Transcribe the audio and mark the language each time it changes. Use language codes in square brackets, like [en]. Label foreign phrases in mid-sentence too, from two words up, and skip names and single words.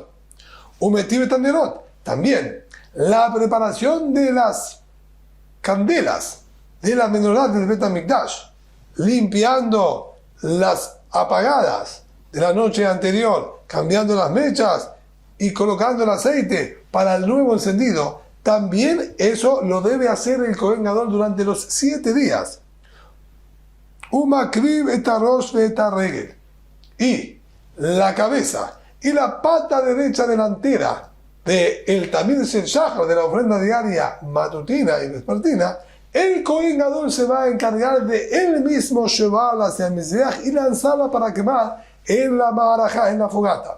[he] ומטיב נרות, [es] también la preparación de las candelas de la menorá del Bet HaMikdash, limpiando las apagadas de la noche anterior, cambiando las mechas y colocando el aceite para el nuevo encendido. También eso lo debe hacer el Cohen Gadol durante los 7 días. [he] ומקריב את הראש את הרגל, [es] y la cabeza y la pata derecha delantera del [he] תמיד של שחר, [es] de la ofrenda diaria matutina y vespertina, el Cohen Gadol se va a encargar de él mismo llevarla hacia el Mizbeach y lanzarla para quemar en la Maharajá, en la fogata.